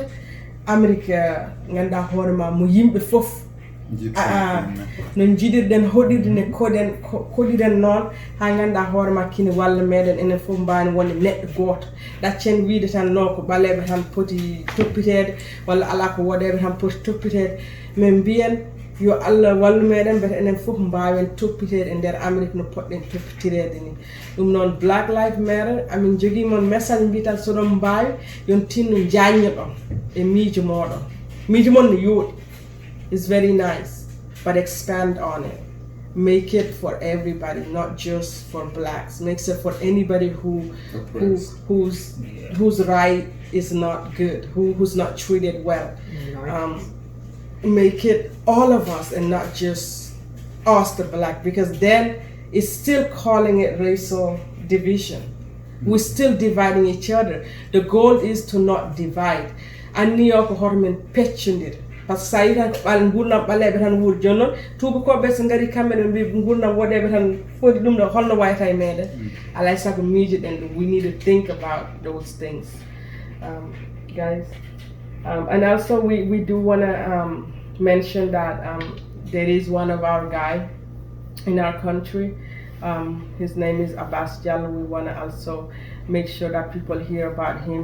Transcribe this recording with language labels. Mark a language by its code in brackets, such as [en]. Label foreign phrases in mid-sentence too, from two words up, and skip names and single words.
[ff] Amérique ganduɗa hoore ma mo yimɓe fof no jiɗirɗen hoɗirde ne koɗiren noon ha ganduɗa hoore ma kine walla meɗen enen fof mbani wonde neɗɗo goto, ɗaccen wiide tan non ko ɓaleɓe tan poti toppitede walla ala ko woɗeɓe tan poti toppitede, min mbiyen yo Allah wallu meɗen beete enen fof mbawen toppitede e nder Amérique no poɗɗen toppitirede ni. ɗum noon Black Lives Matter amin jogui mon message mbi tan soɗon mbawi yon tinno jañño ɗon e miijo moɗon, miijo mon no yooɗi, [en] it's very nice, but expand on it, make it for everybody, not just for blacks, make it for anybody whose right is not good, who's not treated well. Make it all of us and not just us the black, because then it's still calling it racial division. We're still dividing each other. The goal is to not divide. [ff] Anni yo ko hormen peccondir, [fr] par ce que [ff] sa yi tan ko ɓal gurdam ɓaleɓe tan wuuri joni noon tubakoɓe so ngari kamɓe ɓe mbi gurdam woɗeɓe tan foti ɗum ɗo holno wayata e meɗen, alay saago miijoɗen ɗum. [en] We need to think about those things, guys. And also we do want to mention that there is one of our guy in our country, his name is Abbas Jallow. We want to also make sure that people hear about him.